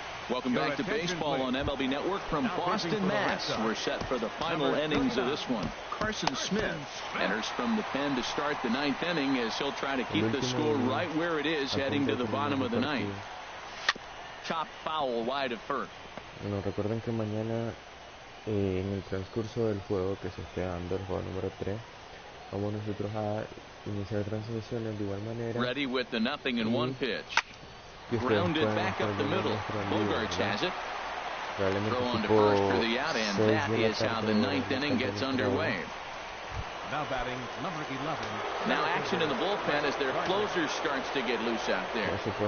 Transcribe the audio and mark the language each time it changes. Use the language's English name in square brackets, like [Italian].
[English] Welcome back to baseball on MLB Network from Boston, Mass. We're set for the final innings of this one. Carson Smith enters from the pen to start the 9th inning as he'll try to keep the score right where it is heading to the bottom of the 9th. Chop foul wide of first. [Spanish] Bueno, recuerden que mañana en el transcurso del juego que se esté dando, el juego número 3, vamos nosotros a iniciar transmisiones de igual manera. [English] Ready with the 0-1 pitch. Grounded back up the middle. Bogarts has it. Throw on to first for the out, and that is how the 9th inning gets underway. Now batting number 11. Now action in the bullpen as their closer starts to get loose out there.